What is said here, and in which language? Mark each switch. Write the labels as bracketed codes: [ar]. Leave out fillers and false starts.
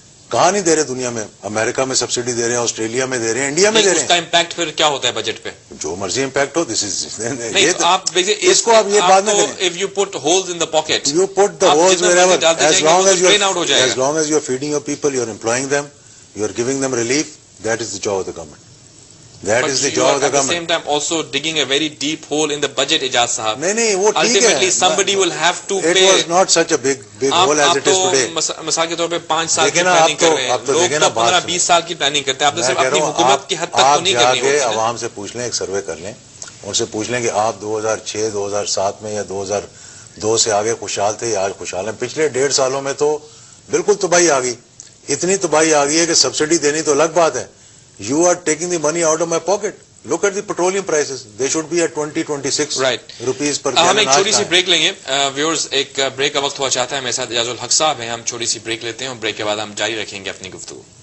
[ur] کہاں نہیں دے رہے دنیا میں؟ امریکہ میں سبسڈی دے رہے ہیں، آسٹریلیا میں دے رہے ہیں، انڈیا میں دے رہے ہیں. اس کا امپیکٹ پھر کیا ہوتا ہے بجٹ پہ؟ جو مرضی امپیکٹ ہو. [en] this is [ur] اس کو آپ یہ بات نہ کریں. [en] If you put holes in the pocket, you put the holes wherever, as long as you are feeding your people, you are employing them, you are giving them relief, that is the job of the government. That is the job of the government. At the same time also digging a very deep hole in the budget, Ijaz Sahab. نہیں وہ ٹھیک ہے. Ultimately somebody will have to pay. It was not such a big hole as it is today. [ur] مثال کے طور پہ 5 سال کی پلاننگ کر رہے ہیں لوگ، تو 15-20 سال کی پلاننگ کرتے ہیں. آپ نے صرف اپنی حکومت کی حد تک تو نہیں کرنی ہوتی. آپ عوام سے پوچھ لیں، ایک سروے کر لیں، ان سے پوچھ لیں کہ آپ 2006 2007 میں یا 2002 سے آگے خوشحال تھے یا آج خوشحال ہیں؟ پچھلے 1.5 سالوں میں تو بالکل تباہی آ گئی. اتنی تباہی آ گئی ہے کہ سبسڈی دینی تو الگ بات ہے. [en] You are taking the money out of my pocket. Look at the petroleum prices. They should be at 20-26 rupees per gallon. [ur] ہم ایک چھوٹی سی بریک لیں گے. ویورز، ایک بریک کا وقت ہوا چاہتا ہے. میرے ساتھ اعجاز الحق صاحب ہیں. ہم چھوٹی سی بریک لیتے ہیں اور بریک کے بعد ہم جاری رکھیں گے اپنی گفتگو.